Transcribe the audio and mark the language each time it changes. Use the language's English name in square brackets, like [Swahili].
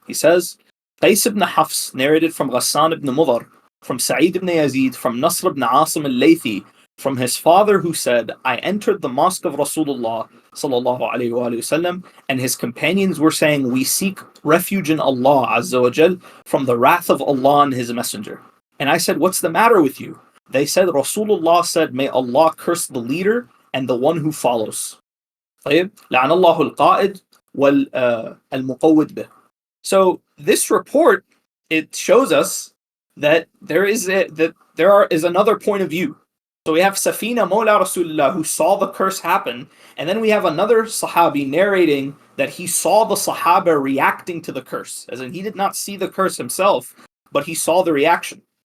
[English] He says, Qais ibn Hafs narrated from Ghassan ibn Mudhar, from Sa'id ibn Yazid, from Nasr ibn Asim al-Laythi, from his father who said, I entered the mosque of Rasulullah sallallahu alayhi wa sallam, and his companions were saying, we seek refuge in Allah Azza wa Jal from the wrath of Allah and his messenger. And I said, what's the matter with you? They said, Rasulullah said, may Allah curse the leader and the one who follows. [Arabic] طيب لعن الله القائد والمقود به. [English] So this report, it shows us that there is another point of view. So we have Safina Mawla Rasulullah who saw the curse happen, and then we have another Sahabi narrating that he saw the Sahaba reacting to the curse, as in he did not see the curse himself, but he saw the reaction.